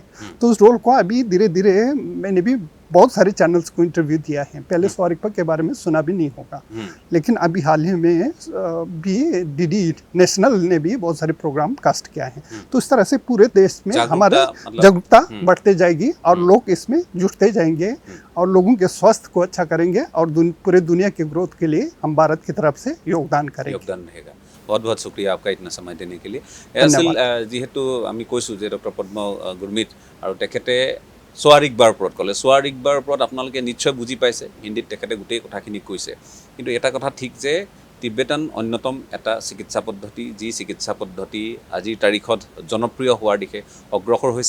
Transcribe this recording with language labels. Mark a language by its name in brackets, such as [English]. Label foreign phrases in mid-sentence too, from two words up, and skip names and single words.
[Hindi] तो उस रोल को अभी धीरे धीरे, मैंने भी बहुत सारे चैनल्स को इंटरव्यू दिया है, पहले स्वारिकपा के बारे में सुना भी नहीं होगा, लेकिन अभी हाल ही में भी डीडी नेशनल ने भी बहुत सारे प्रोग्राम कास्ट किया है। तो इस तरह से पूरे देश में हमारा जागरूकता बढ़ते जाएगी और लोग इसमें जुटते जाएंगे और लोगों के स्वास्थ्य को अच्छा करेंगे और पूरे दुनिया के ग्रोथ के लिए हम भारत की तरफ से योगदान करेंगे। योगदान रहेगा। बहुत बहुत शुक्रिया आपका इतना समय देने के लिए। [Assamese] আছিল যেহেতু আমি কৈছোঁ যে ডক্টৰ পদ্ম গুৰমিত আৰু তেখেতে स्वारिकबार ওপৰত ক'লে। स्वारिकबार ওপৰত আপোনালোকে নিশ্চয় বুজি পাইছে, হিন্দীত তেখেতে গোটেই কথাখিনি কৈছে। কিন্তু এটা কথা ঠিক যে টিবেটান অন্যতম এটা চিকিৎসা পদ্ধতি, যি চিকিৎসা পদ্ধতি আজিৰ তাৰিখত জনপ্ৰিয় হোৱাৰ দিশে অগ্ৰসৰ হৈছে।